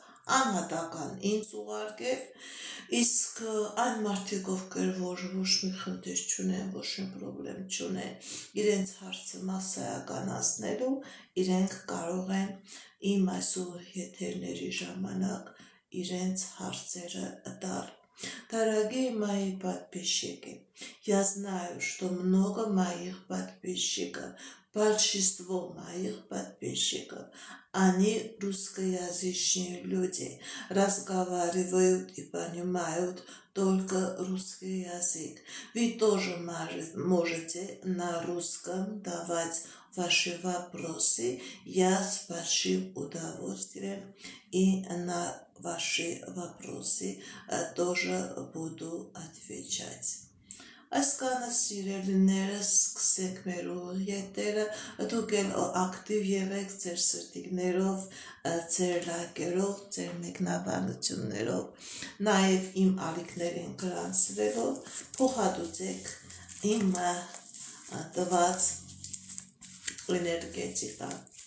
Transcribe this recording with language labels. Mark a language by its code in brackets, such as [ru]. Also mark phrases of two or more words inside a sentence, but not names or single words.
[hy] անհատական ինձ ուղարկել, իսկ այն մարդիկ, ովքեր որ ոչ մի խնդիր չունեն, ոչ մի պրոբլեմ չունեն, իրենց հարցը մասսայականացնելու, իրենք կարող են իմ այսօր եթերների ժամանակ իրենց հարցերը տալ. [ru] Дорогие мои подписчики, я знаю, что много моих подписчиков, большинство моих подписчиков, они русскоязычные люди, разговаривают и понимают только русский язык. Вы тоже можете на русском давать ваши вопросы. Я с большим удовольствием и на ваши вопросы тоже буду отвечать. [hy] Այսքանը սիրելիներս սկսենք մեր ետերը, դուք էլ ակտիվ եղեք ձեր սրտիկներով, ձեր լայքերով, ձեր մեկնաբանություններով, նաև իմ ալիքներին գրանցվելով, փոխհատուցեք իմ տված էներգետիկան։